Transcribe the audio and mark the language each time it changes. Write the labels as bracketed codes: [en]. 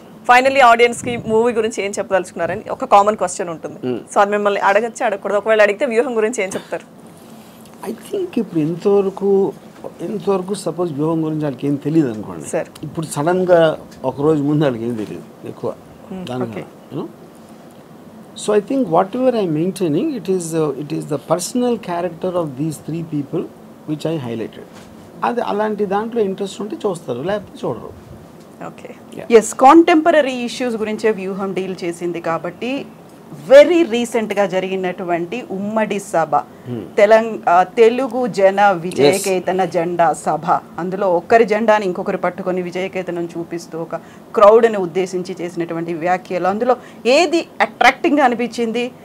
[te] Finally audience కి movie గురించి ఏం చెప్పదలుచుకున్నారని ఒక కామన్ క్వశ్చన్ ఉంటుంది. సో అది మిమ్మల్ని అడగచ్చు, అడగకూడదు. ఒకవేళ అడిగితే వ్యూహం గురించి ఏం చెప్తారు? ఐ థింక్ ఇప్పుడు ఎంతవరకు సపోజ్ వ్యూహం గురించి వాళ్ళకి ఏం తెలియదు అనుకోండి. ఇప్పుడు సడన్గా ఒకరోజు ముందు వాళ్ళకి ఏం తెలియదు ఎక్కువ దానికి. [en] So I think whatever I'm maintaining, it is the personal character of these 3 people which I highlighted. [te] అది అలాంటి దాంట్లో ఇంట్రెస్ట్ ఉంటే చూస్తారు, లేకపోతే చూడరు. ఓకే. ఎస్, కాంటెంపరీ ఇష్యూస్ గురించే వ్యూహం డీల్ చేసింది కాబట్టి వెరీ రీసెంట్గా జరిగినటువంటి ఉమ్మడి సభ, తెలుగు జన విజయకేతన జెండా సభ, అందులో ఒక్కరి జెండాని ఇంకొకరు పట్టుకొని విజయకేతనం చూపిస్తూ ఒక క్రౌడ్ని ఉద్దేశించి చేసినటువంటి వ్యాఖ్యలు, అందులో ఏది అట్రాక్టింగ్గా అనిపించింది?